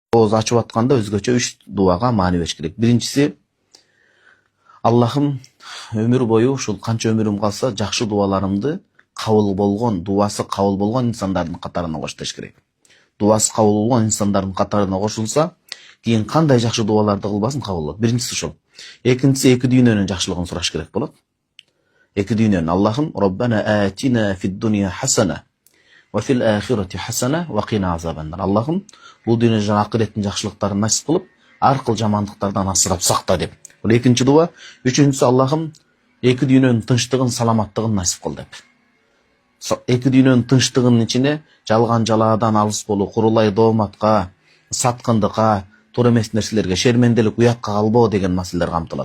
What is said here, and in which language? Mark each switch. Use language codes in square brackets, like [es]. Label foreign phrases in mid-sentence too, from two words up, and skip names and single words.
[ky] Ооз ачып атканда өзгөчө 3 дуага маани бериш керек. Биринчиси, Аллахым өмүр бою ушул канча өмүрүм калса, жакшы дуаларымды кабыл болгон, дуасы кабыл болгон инсандардын катарына кош деш керек. Дуасы кабыл болгон инсандардын катарына кошулса, кийин кандай жакшы дуаларды кылбасын кабыл болот. Биринчиси ушул. Экинчиси, эки дүйнөнүн жакшылыгын сураш керек болот. Эки дүйнөнүн. [ar] Аллахым ربنا آتنا في الدنيا حسنة وفي الآخرة حسنة وقنا عذاب النار. [ky] Аллахым бул дүйнө жана акыреттин жакшылыктарын насип кылып, ар кыл жамандыктардан асырап сакта деп. Бул экинчи дуа. Үчүнчүсү, Аллахым эки дүйнөнүн тынчтыгын, саламаттыгын насип кыл деп. Эки дүйнөнүн тынчтыгынын ичине жалган жалаадан алыс болуу, курулай дооматка, саткындыкка, туура эмес нерселерге, шерменделик, уятка калбоо деген маселелер камтылат.